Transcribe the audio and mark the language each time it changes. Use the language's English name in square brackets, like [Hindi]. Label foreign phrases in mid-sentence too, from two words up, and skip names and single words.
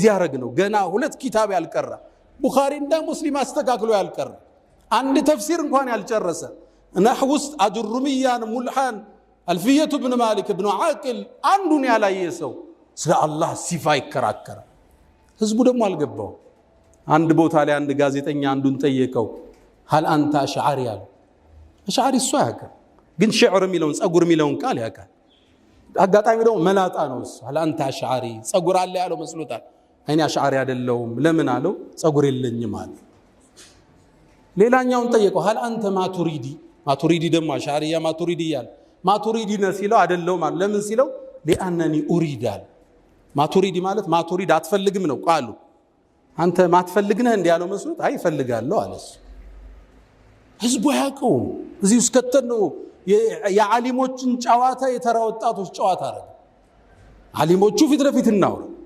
[Amharic] ያረግ ነው። ገና 2 ኪታብ ያልቀራ ቡኻሪ እና ሙስሊም አስተካክሎ ያልቀራ አንድ ተፍሲር እንኳን ያልጨረሰ ነህው ውስጥ አጅሩሚያን ሙልሃን አልፊየቱ ብን ማሊክ ብን ዓቅል አንዱን ያላየ ሰው ስለ አላህ ሲፋ ይከራከራል። ህዝቡ ደግሞ አልገባው። አንድ ቦታ ላይ አንድ ጋዜጠኛ አንዱን ጠየቀው፣ [Arabic] هل انت اشعري [Amharic] ያለ اشعري እሱ ያውቃል፣ ግን ሽዕር የሚለውን ጸጉር የሚለውን ቃል ያውቃል። አጋጣሚ ደግሞ መላጣ ነው እሱ። [Arabic] هل انت اشعري [Amharic] ጸጉር አለ ያለው መስሎታል። እኔ አሽዓሪ አይደለሁም። ለምን አለው? ጸጉር የለኝም አለ። ሌላኛውን ጠየቀው፣ [Arabic] هل انت [Amharic] ማቱሪዲ? ማቱሪዲ ደግሞ አሽዓሪያ ማቱሪዲ ያለ ማቱሪዲ ነው ሲለው አይደለሁም አለ። ለምን ሲለው [Arabic] لانني اريد [Amharic] አለ። ማቱሪዲ ማለት ማቱሪድ አትፈልግም ነው ቃሉ። አንተ ማትፈልግ ነህ እንዴ ያለው መስሎት አይ ፈልጋለሁ አለስ። ህዝቡ ያውቀው እዚህ ውስጥ ከተነው የዓሊሞችን ጨዋታ የተራ ወጣቶች ጨዋታ አረገ። ዓሊሞቹ ፊት ለፊት እናውራ